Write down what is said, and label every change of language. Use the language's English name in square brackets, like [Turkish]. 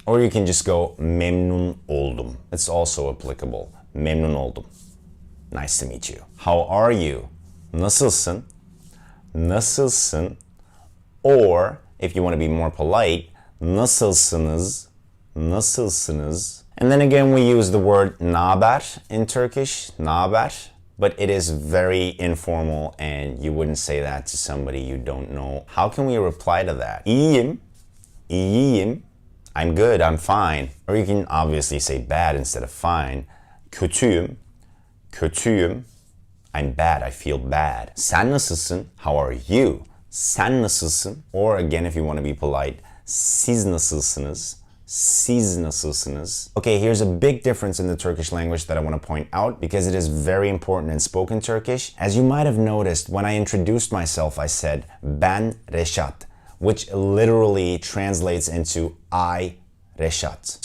[English] Or you can just go [Turkish] memnun oldum. [English] It's also applicable. [Turkish] Memnun oldum. [English] Nice to meet you. How are you? [Turkish] Nasılsın? Nasılsın? [English] Or if you want to be more polite, [Turkish] nasılsınız? Nasılsınız? [English] And then again we use the word naber in Turkish, naber, but it is very informal and you wouldn't say that to somebody you don't know. How can we reply to that? [Turkish] İyiyim, iyiyim. [English] I'm good, I'm fine. Or you can obviously say bad instead of fine. [Turkish] Kötüyüm, kötüyüm. [English] I'm bad, I feel bad. [Turkish] Sen nasılsın? [English] How are you? [Turkish] Sen nasılsın? [English] Or again, if you want to be polite, [Turkish] siz nasılsınız? Siz nasılsınız? [English] Okay, here's a big difference in the Turkish language that I want to point out because it is very important in spoken Turkish. As you might have noticed, when I introduced myself, I said, [Turkish] ben Reşat, [English] which literally translates into I Reşat.